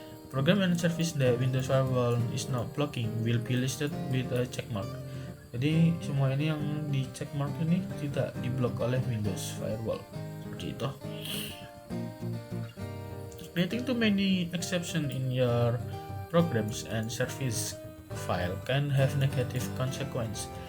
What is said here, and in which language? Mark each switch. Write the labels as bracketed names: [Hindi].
[English] Program and service that Windows Firewall is not blocking will be listed with a check mark. [Indonesian] Jadi semua ini yang di check mark ini tidak diblok oleh Windows Firewall. Seperti itu. [English] Getting too many exceptions in your programs and service file can have negative consequence.